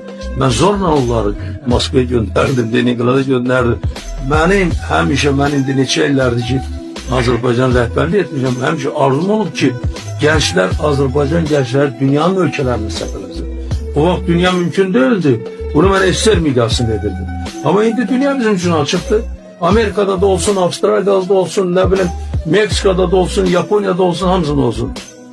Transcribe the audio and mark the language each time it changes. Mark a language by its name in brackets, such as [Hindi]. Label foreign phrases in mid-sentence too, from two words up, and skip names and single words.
[Azerbaijani] Mən zorla onları Moskvaya göndərdim, Leningrada göndərdim. Mənim həmişə, mən indi neçə illərdir ki, Azərbaycan rəhbərlik etmişəm, həmişə arzum olub ki, gençler, Azərbaycan gençləri dünyanın ölkələrini səfələsin. O vaxt dünya [Turkish] mümkün değildi. [Azerbaijani] Bunu mən SSR miqyasında edirdim. Ama indi dünya bizim için açıqdır. Amerika'da da olsun, Avustralya'da da olsun, [Turkish] ne bileyim, [Azerbaijani] Meksika'da da olsun, Japonya'da olsun, hamısında olsun.